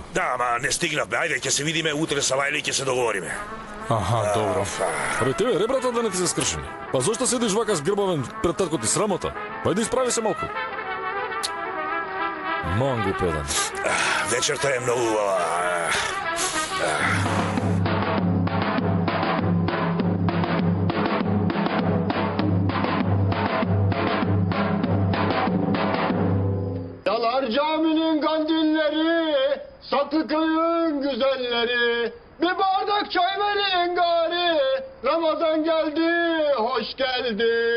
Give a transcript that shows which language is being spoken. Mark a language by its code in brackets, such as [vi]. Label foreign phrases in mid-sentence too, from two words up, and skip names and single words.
[mk] Да, ама не стигнавме. Ајде, ќе се видиме утре са Лајли и ќе се договориме. Аха, добро. Абе тебе, ребрата да не ти се скршени. Па зошто седиш вака сгрбавен пред татко ти, срамота? Ајде исправи се малку. Мангу педан. Вечерта е многу убава. [tr] Yalar caminin kandilleri, Saklı köyün güzelleri, bir bardak çay verin gari, Ramazan geldi, hoş geldi.